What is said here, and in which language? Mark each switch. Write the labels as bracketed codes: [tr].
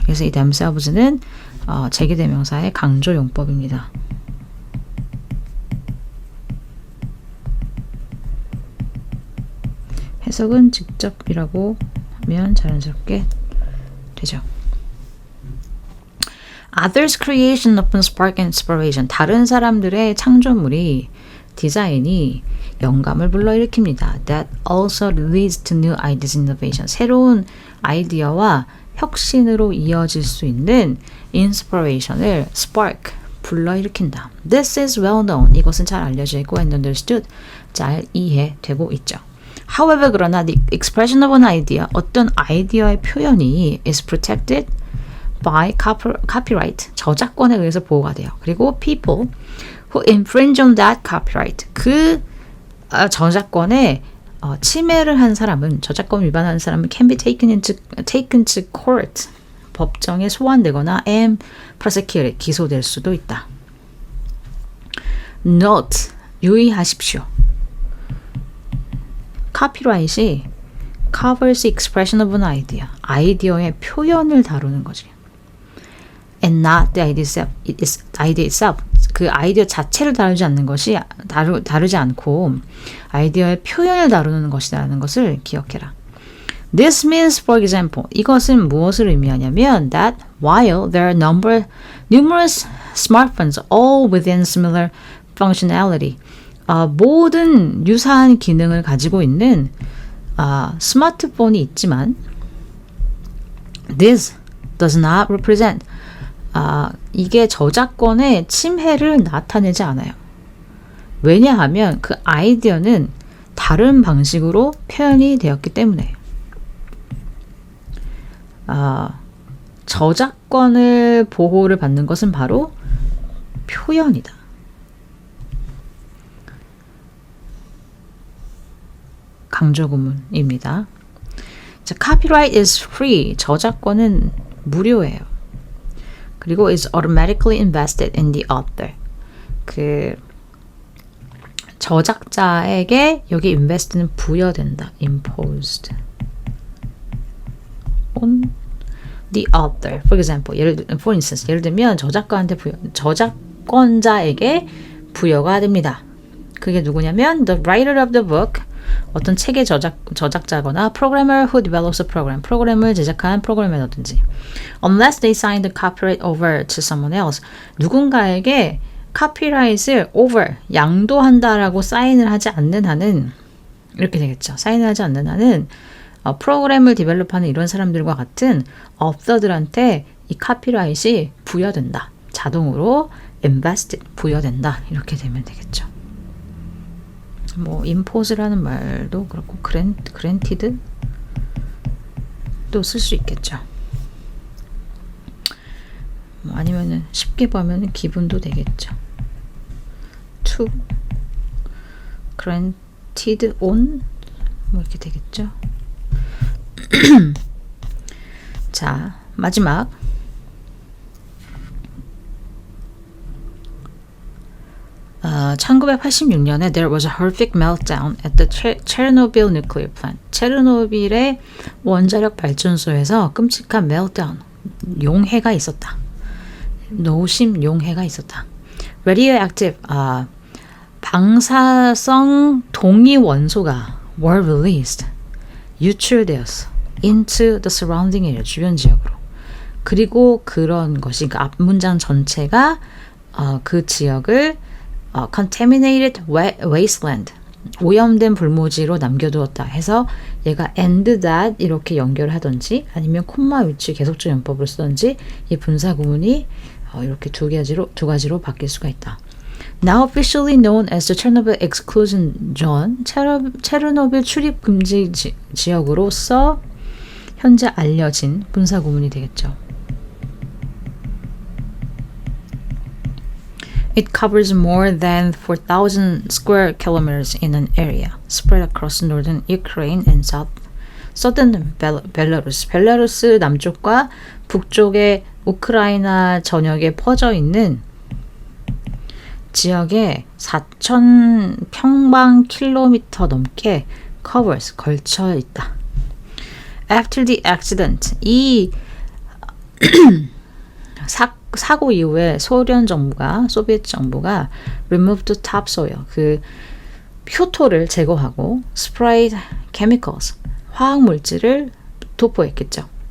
[ko] 그래서 이 themselves는 제기대명사의 강조 용법입니다. 해석은 직접이라고 하면 자연스럽게 되죠. [en] Others' creation often spark inspiration. [ko] 다른 사람들의 창조물이, 디자인이 영감을 불러일으킵니다. [en] That also leads to new ideas and innovation. [ko] 새로운 아이디어와 혁신으로 이어질 수 있는 inspiration을 spark, 불러일으킨다. [en] This is well known. [ko] 이것은 잘 알려져 있고 [en] and understood, [ko] 잘 이해되고 있죠. [en] However, [ko] 그러나 [en] the expression of an idea, [ko] 어떤 아이디어의 표현이 [en] is protected by copyright, [ko] 저작권에 의해서 보호가 돼요. 그리고 [en] people who infringe on that copyright, [ko] 그 저작권에 침해를 한 사람은, 저작권 위반하는 사람은 [en] can be taken to court, [ko] 법정에 소환되거나 [en] and prosecuted, [ko] 기소될 수도 있다. Note, 유의하십시오. [en] 카피라이트이 covers the expression of an idea, [ko] 아이디어의 표현을 다루는 거지. [en] and not the idea itself. [ko] 그 아이디어 자체를 다루지 않는 것이 다루지 않고 아이디어의 표현을 다루는 것이라는 것을 기억해라. [en] This means, for example, [ko] 이것은 무엇을 의미하냐면 [en] that while there are numerous smartphones all within similar functionality, [ko] 모든 유사한 기능을 가지고 있는 스마트폰이 있지만 [en] this does not represent [ko] 이게 저작권의 침해를 나타내지 않아요. 왜냐하면 그 아이디어는 다른 방식으로 표현이 되었기 때문에 저작권을 보호를 받는 것은 바로 표현이다. 강조구문입니다. 자, [en] copyright is free. [ko] 저작권은 무료예요. 그리고 [en] is automatically invested in the author. [ko] 그 저작자에게 여기 invest는 부여된다. [en] imposed on the author. For example, for instance, [ko] 예를 들면 저작권자에게 부여가 됩니다. 그게 누구냐면 [en] the writer of the book, [ko] 어떤 책의 저작자거나 [en] programmer who develops a program, [ko] 프로그램을 제작한 프로그래머든지. [en] Unless they sign the copyright over to someone else, [ko] 누군가에게 카피라이트를 over, 양도한다라고 사인을 하지 않는 한은 이렇게 되겠죠. 사인을 하지 않는 한은 프로그램을 디벨롭하는 이런 사람들과 같은 업서들한테 이 카피라이트이 부여된다. 자동으로 invested, 부여된다. 이렇게 되면 되겠죠. 뭐 impose라는 말도 그렇고 granted 또 쓸 수 있겠죠. 뭐 아니면은 쉽게 보면 기분도 되겠죠. to granted on 뭐 이렇게 되겠죠. 자, 마지막 1986년에 [en] there was a horrific meltdown at the Chernobyl nuclear plant. [ko] 체르노빌의 원자력 발전소에서 끔찍한 meltdown, 용해가 있었다. 노심 용해가 있었다. Radioactive, 방사성 동위 원소가 [en] were released, [ko] 유출되었어. [en] into the surrounding area, [ko] 주변 지역으로. 그리고 그런 것이 그 앞문장 전체가 그 지역을 contaminated wasteland, 오염된 불모지로 남겨두었다 해서 얘가 and that 이렇게 연결하든지 아니면 콤마 위치 계속적 연법을 쓰든지 이 분사 구문이 이렇게 두 가지로 바뀔 수가 있다. [en] Now officially known as the Chernobyl exclusion zone, [ko] 체르노빌 출입 금지 지역으로서 현재 알려진 분사 구문이 되겠죠. [en] It covers more than 4,000 square kilometers in an area spread across northern Ukraine and southern Belarus. [ko] 벨라루스 남쪽과 북쪽의 우크라이나 전역에 퍼져 있는 지역에 4,000 평방 킬로미터 넘게 covers, 걸쳐 있다. [en] After the accident, [ko] 이 사고 이후에 소비에트 정부가 [en] removed topsoil, [ko] 그 표토를 제거하고 [en] sprayed chemicals, [ko] 화학 물질을 도포했겠죠.